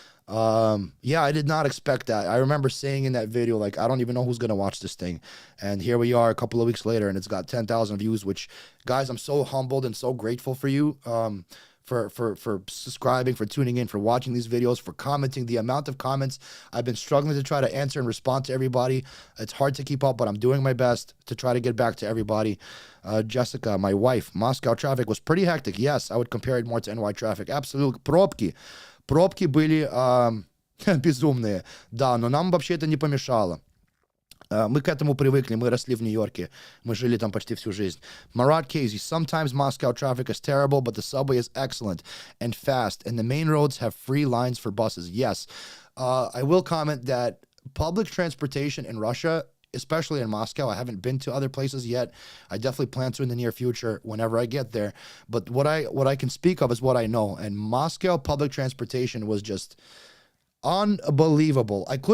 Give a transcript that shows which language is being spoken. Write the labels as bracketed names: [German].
[English] Yeah, I did not expect that. I remember saying in that video, like, I don't even know who's gonna watch this thing, and here we are a couple of weeks later and it's got 10,000 views, which, guys, I'm so humbled and so grateful for you, for subscribing, for tuning in, for watching these videos, for commenting. The amount of comments, I've been struggling to try to answer and respond to everybody. It's hard to keep up, but I'm doing my best to try to get back to everybody. Jessica, my wife, Moscow traffic was pretty hectic. Yes, I would compare it more to NY traffic. Absolutely. [Russian] Пробки были безумные. Да, но нам вообще это не помешало. Мы к этому привыкли, мы росли в Нью-Йорке, мы жили там почти всю жизнь. [English] Marat Casey, sometimes Moscow traffic is terrible, but the subway is excellent and fast, and the main roads have free lines for buses. Yes, I will comment that public transportation in Russia, especially in Moscow, I haven't been to other places yet. I definitely plan to in the near future whenever I get there. But what I can speak of is what I know, and Moscow public transportation was just unbelievable.